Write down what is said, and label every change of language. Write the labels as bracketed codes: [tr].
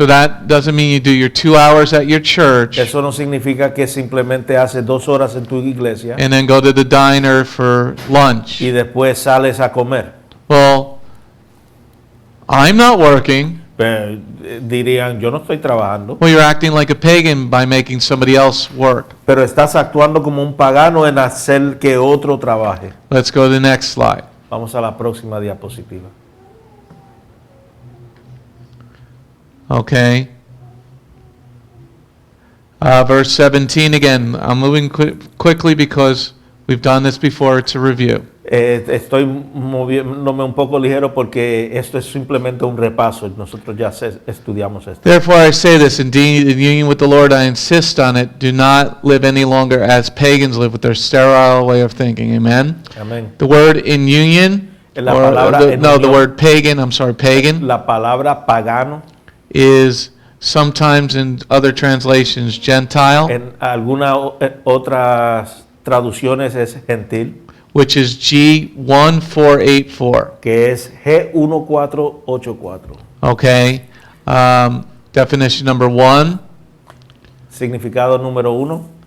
[en] So that doesn't mean you do your 2 hours at your church [es] Eso no significa que simplemente haces 2 horas en tu iglesia [en] and then go to the diner for lunch. [es] y después sales a comer. [en] Well, I'm not working. [es] Pero, dirían, yo no estoy trabajando. [en] Well, you're acting like a pagan by making somebody else work. [es] Pero estás actuando como un pagano en hacer que otro trabaje. [en] Let's go to the next slide. [es] Vamos a la próxima diapositiva. [en] Okay. Verse 17 again. I'm moving quickly because we've done this before. It's a review. [es] Estoy moviéndome un poco ligero porque esto es simplemente un repaso. Nosotros ya estudiamos esto. [en] Therefore I say this, indeed in union with the Lord I insist on it, do not live any longer as pagans live with their sterile way of thinking. Amen? [es] Amén. [en] The word in union, [es] La palabra en [en] the [es] unión. [en] word pagan, pagan, [es] La palabra pagano [en] is sometimes in other translations Gentile, [es] en algunas otras traducciones es gentil, [en] which is G1484. [es] que es G1484. [en] Okay? Definition number 1. [es] Significado número 1.